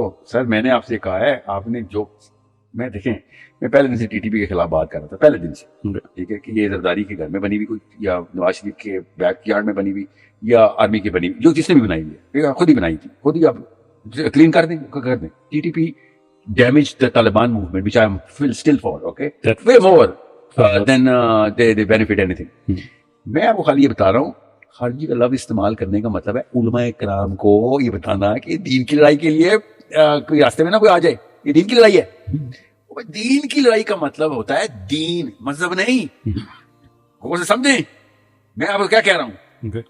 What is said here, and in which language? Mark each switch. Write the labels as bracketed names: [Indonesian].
[Urdu] سر میں نے آپ سے کہا ہے، آپ نے جو میں دیکھیں، میں پہلے دن سے ٹی ٹی پی کے خلاف بات کر رہا تھا، پہلے دن سے. ٹھیک ہے کہ یہ زرداری کے گھر میں بنی ہوئی کوئی، یا نواز شریف کے بیک یارڈ میں بنی ہوئی، یا آرمی کی بنی ہوئی، جو جس نے بھی بنائی ہوئی ہے، خود ہی بنائی تھی، خود ہی آپ کلین کر دیں. [English] T T P damaged the Taliban movement, which I am still for, okay? Way more than they benefit anything. [Urdu] میں آپ کو خالی یہ بتا رہا ہوں، خارجی کا لفظ استعمال کرنے کا مطلب ہے علماء کرام کو یہ بتانا کہ دین کی لڑائی کے لیے کوئی راستے میں نہ کوئی آ جائے، یہ دین کی لڑائی ہے. دین کی لڑائی کا مطلب ہوتا ہے دین، مذہب نہیں. غور سے سمجھیں میں آپ کو کیا کہہ رہا ہوں.